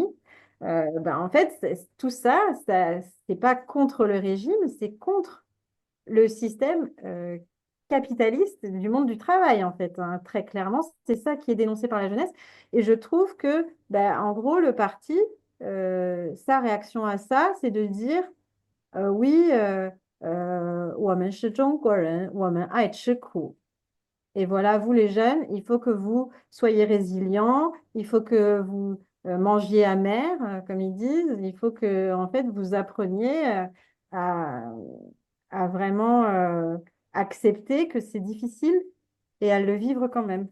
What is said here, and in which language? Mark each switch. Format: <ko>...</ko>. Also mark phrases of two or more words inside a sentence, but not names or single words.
<fr>Ben, en fait, tout ça, c'est pas contre le régime, c'est contre le système capitaliste du monde du travail, en fait, hein. Très clairement, c'est ça qui est dénoncé par la jeunesse. Et je trouve que, ben, en gros, le parti, sa réaction à ça, c'est de dire oui,</fr> <zh>我们是中国人，我们爱吃苦.</zh> <fr>Et voilà, vous les jeunes, il faut que vous soyez résilients, il faut que vous mangiez amer, comme ils disent, il faut que en fait vous appreniez à, à vraiment accepter que c'est difficile et à le vivre quand même.</fr>